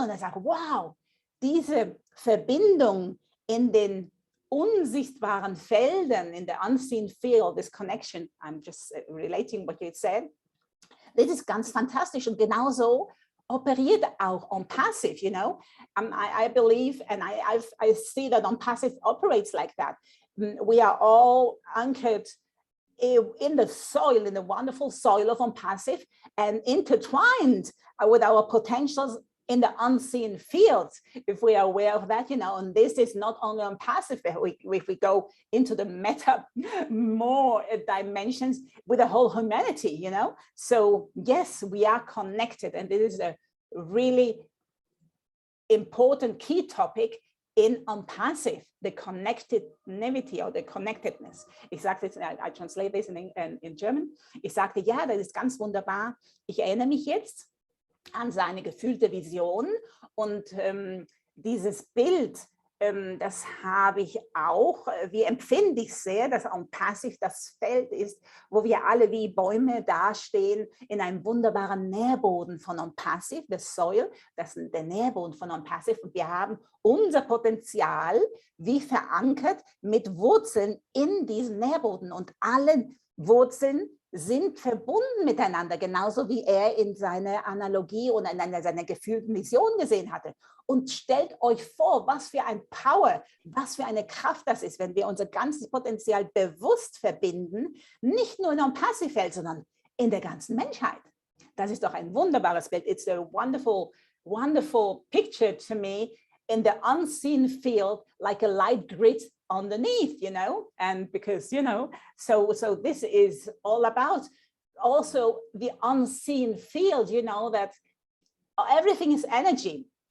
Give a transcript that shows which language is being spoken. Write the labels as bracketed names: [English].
[German] Und er sagt, wow, diese Verbindung in den unsichtbaren Feldern, in der [English] unseen field, this connection, I'm just relating what you said, [German] das ist ganz fantastisch und genauso operiert auch ONPASSIVE, you know. [English] I believe and I see that ONPASSIVE operates like that. We are all anchored in the soil, in the wonderful soil of ONPASSIVE and intertwined with our potentials in the unseen fields, if we are aware of that, you know, and this is not only ONPASSIVE, if we go into the meta more dimensions with the whole humanity, you know. So yes, we are connected, and this is a really important key topic in ONPASSIVE, the connectivity or the connectedness. [German] Ich sagte, [English] I translate this in German. [German] Ich sagte, ja, das ist ganz wunderbar. Ich erinnere mich jetzt an seine gefühlte Vision und dieses Bild, das habe ich auch, wie empfinde ich sehr, dass ONPASSIVE das Feld ist, wo wir alle wie Bäume dastehen in einem wunderbaren Nährboden von ONPASSIVE, the soil, das ist der Nährboden von ONPASSIVE und wir haben unser Potenzial wie verankert mit Wurzeln in diesem Nährboden und alle Wurzeln sind verbunden miteinander, genauso wie er in seiner Analogie und in seiner gefühlten Vision gesehen hatte. Und stellt euch vor, was für ein Power, was für eine Kraft das ist, wenn wir unser ganzes Potenzial bewusst verbinden, nicht nur in ONPASSIVE Feld, sondern in der ganzen Menschheit. Das ist doch ein wunderbares Bild. [English] It's a wonderful, wonderful picture to me in the unseen field, like a light grid underneath, you know, and because, you know, so this is all about also the unseen field, you know, that everything is energy.